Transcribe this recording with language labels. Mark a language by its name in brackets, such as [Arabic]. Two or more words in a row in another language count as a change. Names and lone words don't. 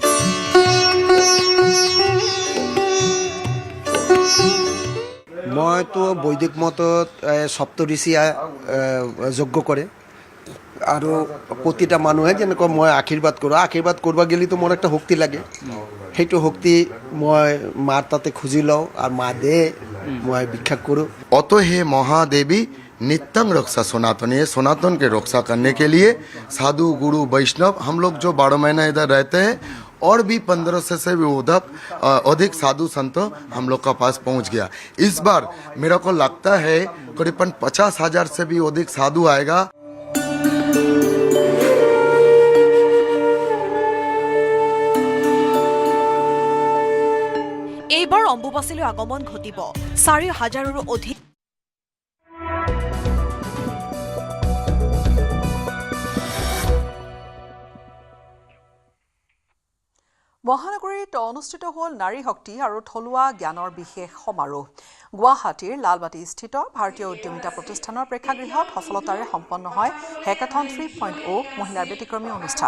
[Assamese] মইতো বৈদিক মতত সপ্তঋষিয়ে যজ্ঞ কৰে আৰু প্ৰতিটা মানুহে যেনেকৈ মই আশীৰ্বাদ কৰিব গেলিতো মোৰ একটা শক্তি লাগে সেইটো শক্তি মই মাৰ তাতে খুজি লওঁ আৰু মা দে মই ভিক্ষা কৰোঁ [Hindi] অতো হে মহাদেवी नित्यं रक्षा सनातन है सनातन के रक्षा करने के लिए साधु गुरु वैष्णव हम लोग जो 12 महीना इधर रहते हैं और भी 1500 से भी अधिक साधु संत हम लोग का पास पहुंच गया इस बार मेरे को लगता है करीबन 50,000 से भी अधिक साधु आएगा [Assamese] এইবাৰ অম্বুবাচীলৈ আগমন ঘটিব 4,000ৰো অধিক মহানগৰীত অনুষ্ঠিত হ'ল নাৰী শক্তি আৰু থলুৱা জ্ঞানৰ বিশেষ সমাৰোহ গুৱাহাটীৰ লালবাটীস্থিত ভাৰতীয় উদ্যমিতা প্ৰতিষ্ঠানৰ প্ৰেক্ষাগৃহত সফলতাৰে সম্পন্ন হয় হেকাথন 3.0 মহিলাৰ ব্যতিক্ৰমী অনুষ্ঠান